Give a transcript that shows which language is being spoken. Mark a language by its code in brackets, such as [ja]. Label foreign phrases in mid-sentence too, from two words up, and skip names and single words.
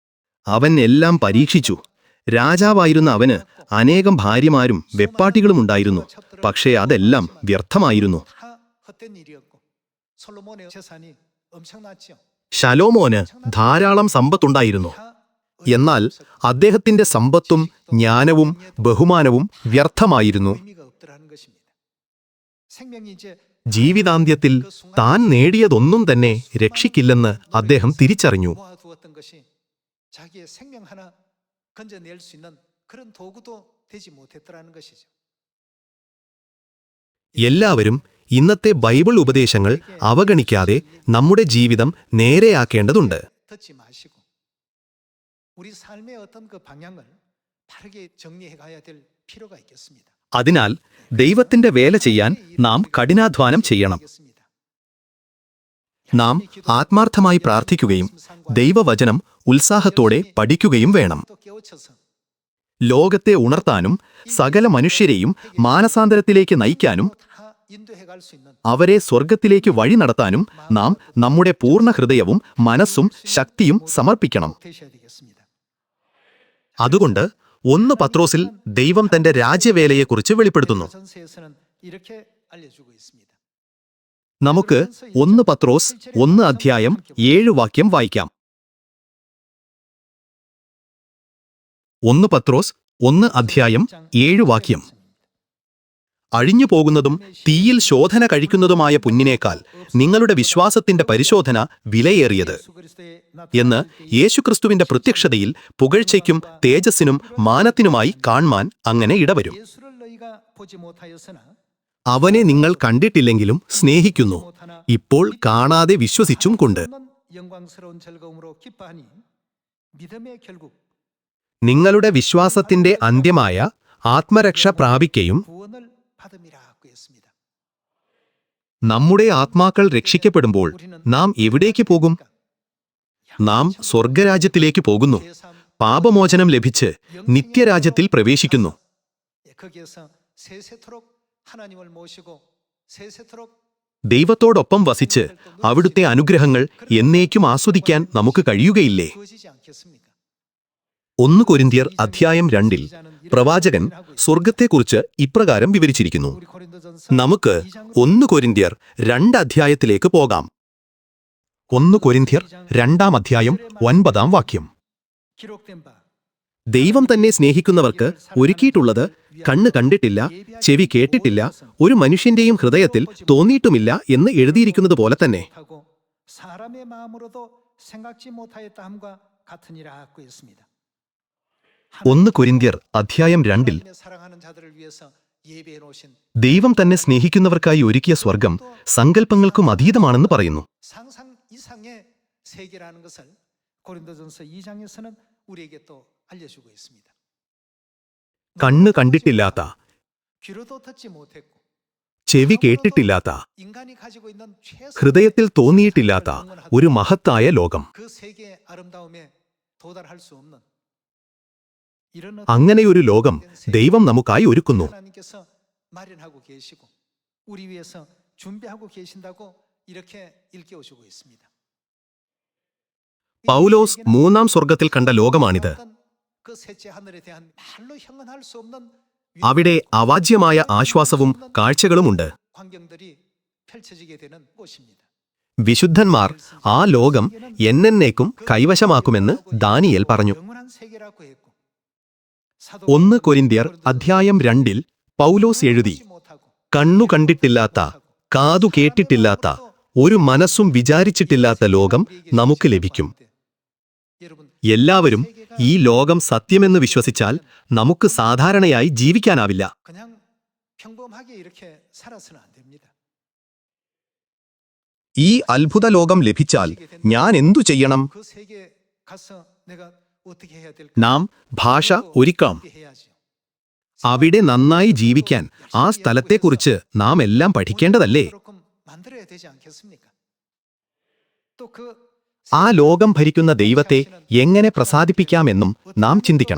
[ml] അവൻ എല്ലാം പരീക്ഷിച്ചു. രാജാവായിരുന്ന അവന് അനേകം ഭാര്യമാരും വെപ്പാട്ടികളും ഉണ്ടായിരുന്നു. പക്ഷേ അതെല്ലാം വ്യർത്ഥമായിരുന്നു. [ko] 다 헛된 일이었고 솔로몬의 재산이 엄청났죠. [ml] ശലോമോന് ധാരാളം സമ്പത്തുണ്ടായിരുന്നു. എന്നാൽ അദ്ദേഹത്തിന്റെ സമ്പത്തും ജ്ഞാനവും ബഹുമാനവും വ്യർത്ഥമായിരുന്നു. [ko] 의미가 없더라는 것입니다. 생명이 이제 [ml] ജീവിതാന്ത്യത്തിൽ താൻ നേടിയതൊന്നും തന്നെ രക്ഷിക്കില്ലെന്ന് അദ്ദേഹം തിരിച്ചറിഞ്ഞു. [ko] 모아두었던 것이 자기의 생명 하나 건져낼 수 있는 그런 도구도 되지 못했더라는 것이죠. [ml] എല്ലാവരും ഇന്നത്തെ ബൈബിൾ ഉപദേശങ്ങൾ അവഗണിക്കാതെ നമ്മുടെ ജീവിതം നേരെയാക്കേണ്ടതുണ്ട്. [ko] 듣지 마시고 우리 삶의 어떤 그 방향을 바르게 정리해 가야 될 필요가 있겠습니다. [ml] അതിനാൽ ദൈവത്തിന്റെ വേല ചെയ്യാൻ നാം കഠിനാധ്വാനം ചെയ്യണം. നാം ആത്മാർത്ഥമായി പ്രാർത്ഥിക്കുകയും ദൈവവചനം ഉത്സാഹത്തോടെ പഠിക്കുകയും വേണം. [ko] 또 깨우쳐서 [ml] ലോകത്തെ ഉണർത്താനും സകല മനുഷ്യരെയും മാനസാന്തരത്തിലേക്ക് നയിക്കാനും [ko] 다 인도해 갈 수 있는 [ml] അവരെ സ്വർഗത്തിലേക്ക് വഴി നടത്താനും നാം നമ്മുടെ പൂർണ്ണ ഹൃദയവും മനസ്സും ശക്തിയും സമർപ്പിക്കണം. [ko] 되셔야 되겠습니다. [ml] അതുകൊണ്ട് 1 പത്രോസിൽ ദൈവം തന്റെ രാജ്യവേലയെക്കുറിച്ച് വെളിപ്പെടുത്തുന്നു. [ko] 전서에서는 이렇게 알려주고 있습니다. [ml] നമുക്ക് 1 പത്രോസ് 1 അധ്യായം 7 വാക്യം വായിക്കാം. 1 പത്രോസ് 1 അധ്യായം 7 വാക്യം. അഴിഞ്ഞു പോകുന്നതും തീയിൽ ശോധന കഴിക്കുന്നതുമായ പൊന്നിനേക്കാൾ നിങ്ങളുടെ വിശ്വാസത്തിന്റെ പരിശോധന വിലയേറിയത് [ko] 예수 그리스도의 [ml] എന്ന് യേശുക്രിസ്തുവിന്റെ പ്രത്യക്ഷതയിൽ പുകഴ്ചയ്ക്കും തേജസ്സിനും മാനത്തിനുമായി കാൺമാൻ അങ്ങനെ ഇടവരും. [ko] 예수를 너희가 보지 못하였으나 [ml] അവനെ നിങ്ങൾ കണ്ടിട്ടില്ലെങ്കിലും സ്നേഹിക്കുന്നു, ഇപ്പോൾ കാണാതെ വിശ്വസിച്ചും കൊണ്ട്. [ko] 없는 영광스러운 즐거움으로 기뻐하니 믿음의 결국 [ml] നിങ്ങളുടെ വിശ്വാസത്തിന്റെ അന്ത്യമായ ആത്മരക്ഷ പ്രാപിക്കയും [ko] 구원을 받음이라고 했습니다. [ml] നമ്മുടെ ആത്മാക്കൾ രക്ഷിക്കപ്പെടുമ്പോൾ നാം എവിടേക്ക് പോകും? നാം സ്വർഗരാജ്യത്തിലേക്ക് പോകുന്നു. പാപമോചനം ലഭിച്ച് നിത്യരാജ്യത്തിൽ പ്രവേശിക്കുന്നു. [ko] 거기에서 세세토록 하나님을 모시고 세세토록 [ml] ദൈവത്തോടൊപ്പം വസിച്ച് അവിടുത്തെ അനുഗ്രഹങ്ങൾ എന്നേക്കും ആസ്വദിക്കാൻ നമുക്ക് കഴിയുകയില്ലേ? [ko] 주어지지 않겠습니까? [ml] 1 കൊരിന്ത്യർ അധ്യായം 2 പ്രവാചകൻ സ്വർഗത്തെക്കുറിച്ച് ഇപ്രകാരം വിവരിച്ചിരിക്കുന്നു. [ko] 우리 고린도전서 [ml] നമുക്ക് 1 കൊരിന്ത്യർ 2 അധ്യായത്തിലേക്ക് പോകാം. 1 കൊരിന്ത്യർ 2 അധ്യായം 9 വാക്യം. [ko] 기록된 바 [ml] ദൈവം തന്നെ സ്നേഹിക്കുന്നവർക്ക് ഒരുക്കിയിട്ടുള്ളത് കണ്ണ് കണ്ടിട്ടില്ല, ചെവി കേട്ടിട്ടില്ല, ഒരു മനുഷ്യന്റെയും ഹൃദയത്തിൽ തോന്നിയിട്ടുമില്ല എന്ന് എഴുതിയിരിക്കുന്നത് പോലെ തന്നെ. [ko] 하고 사람의 마음으로도 생각지 못하였다 함과 같으니라고 했습니다. [ml] 1 കൊരിന്ത്യർ അധ്യായം 2 [ko] 하나님의 사랑하는 자들을 위해서 예배해 놓으신 [ml] ദൈവം തന്നെ സ്നേഹിക്കുന്നവർക്കായി ഒരുക്കിയ സ്വർഗം സങ്കല്പങ്ങൾക്കും അതീതമാണെന്ന് പറയുന്നു. [ko] 상상 이상의 세계라는 것을 고린도전서 2장에서는 우리에게 또 알려주고 있습니다. [ml] കണ്ണ് കണ്ടിട്ടില്ലാത്ത, [ko] 귀로도 듣지 못했고 [ml] ചെവി കേട്ടിട്ടില്ലാത്ത, [ko] 인간이 가지고 있는 최선의 [ml] ഹൃദയത്തിൽ തോന്നിയിട്ടില്ലാത്ത ഒരു മഹത്തായ ലോകം. [ko] 그 세계의 아름다움에 도달할 수 없는 이런 [ml] അങ്ങനെയൊരു ലോകം ദൈവം നമുക്കായി ഒരുക്കുന്നു. [ko] 하나님께서 마련하고 계시고 우리 위해서 준비하고 계신다고 이렇게 일깨워주고 있습니다. [ml] പൗലോസ് 3 സ്വർഗത്തിൽ കണ്ട ലോകമാണിത്. [ko] 그 셋째 하늘에 대한 말로 형언할 수 없는 [ml] അവിടെ അവാച്യമായ ആശ്വാസവും കാഴ്ചകളുമുണ്ട്. [ko] 광경들이 펼쳐지게 되는 곳입니다. [ml] വിശുദ്ധന്മാർ ആ ലോകം എന്നേക്കും കൈവശമാക്കുമെന്ന് ദാനിയേൽ പറഞ്ഞു. [ko] 영원한 세계라고 했고 [ml] 1 കൊരിന്ത്യർ അധ്യായം 2 പൗലോസ് എഴുതി, കണ്ണു കണ്ടിട്ടില്ലാത്ത, കാതു കേട്ടിട്ടില്ലാത്ത, ഒരു മനസ്സും വിചാരിച്ചിട്ടില്ലാത്ത ലോകം നമുക്ക് ലഭിക്കും. എല്ലാവരും ഈ ലോകം സത്യമെന്ന് വിശ്വസിച്ചാൽ നമുക്ക് സാധാരണയായി ജീവിക്കാനാവില്ല. [ko] 그냥 평범하게 이렇게 살아서는 안 됩니다. [ml] ഈ അത്ഭുത ലോകം ലഭിച്ചാൽ ഞാൻ എന്തു ചെയ്യണം? [ko] 그 세계에 가서 내가 어떻게 해야 될까? [ml] നാം ഭാഷ ഒരുക്കാം. [ko] 해야죠. [ml] അവിടെ നന്നായി ജീവിക്കാൻ ആ സ്ഥലത്തെക്കുറിച്ച് നാം എല്ലാം പഠിക്കേണ്ടതല്ലേ? [ko] 그렇게 만들어야 되지 않겠습니까? 또그 [ml] ആ ലോകം ഭരിക്കുന്ന ദൈവത്തെ എങ്ങനെ പ്രസാദിപ്പിക്കാമെന്നും നാം ചിന്തിക്കണം.